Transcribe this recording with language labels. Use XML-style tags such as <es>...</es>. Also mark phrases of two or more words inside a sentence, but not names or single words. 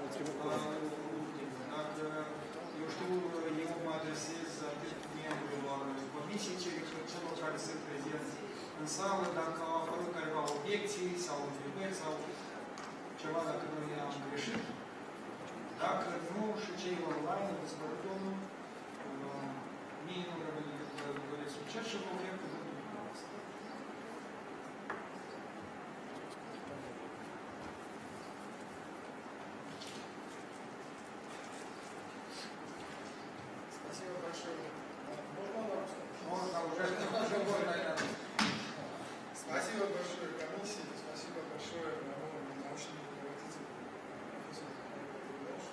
<ro>Dacă, eu știu, eu mă adresez atât membrilor comisiei, celor care sunt prezenți în sală, dacă au apărut careva obiecții sau întrebări sau ceva, dacă noi am greșit. Dacă nu, și cei online, despre domnul, mie nu rămâne decât vă doresc succes și vă oferim cuvântul dumneavoastră.</ro> <ru>Спасибо большое. Спасибо большое комиссии, спасибо большое моему научному руководителю, профессору Михаилу.</ru>